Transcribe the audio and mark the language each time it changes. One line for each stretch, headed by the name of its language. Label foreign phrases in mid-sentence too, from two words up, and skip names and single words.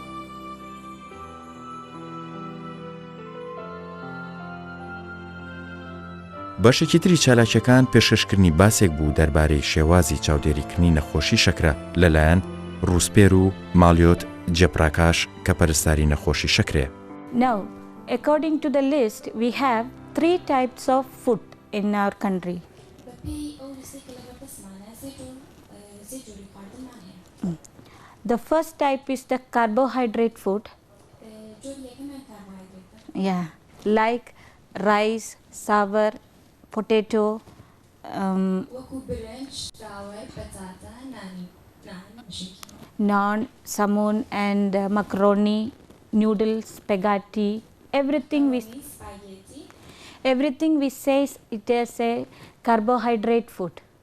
Central Kurdish: بەشێکی تری چالاکیەکان پێشکەشکردنی باسێک بوو دەربارەی شێوازی چاودێریکردنی نەخۆشی شەکرە لەلایەن ڕووسپێر و مالیۆت جێپراکاش کە پەرستاری نەخۆشی شەکرێ.
English: Now, according to the list, we have 3 types of food in our country. The first type is the carbohydrate food. Yeah, like rice, sour, potato, naan, samoon and macaroni, noodles, spaghetti, everything we say it is a carbohydrate food.